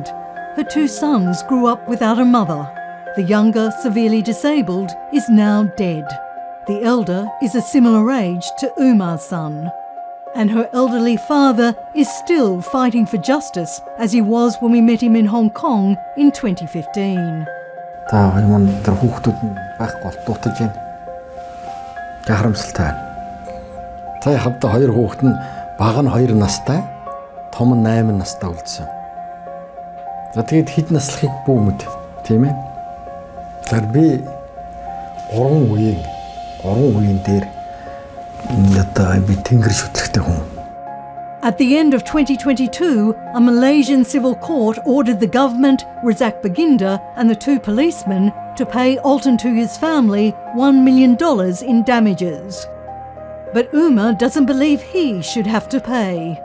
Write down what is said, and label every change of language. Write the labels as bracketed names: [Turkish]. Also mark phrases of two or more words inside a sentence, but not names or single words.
[English] Her two sons grew up without a mother. The younger, severely disabled, is now dead. The elder is a similar age to Umar's son. And her elderly father is still fighting for justice, as he was when we met him in Hong Kong in 2015. [Mongolian] Хавта 2 хүүхэд нь бага нь 2 настай, том нь 8 настай үлдсэн. За тэгээд хэд наслахыг бүү мэд, тийм ээ. Тэгэхээр би 3 үеийн дээр энэ одоо би тэнгэр шүтлэгтэй хүн. [English] At the end of 2022, a Malaysian civil court ordered the government, Razak Baginda and the 2 policemen to pay Altantuya's family $1 million in damages. But Umar doesn't believe he should have to pay.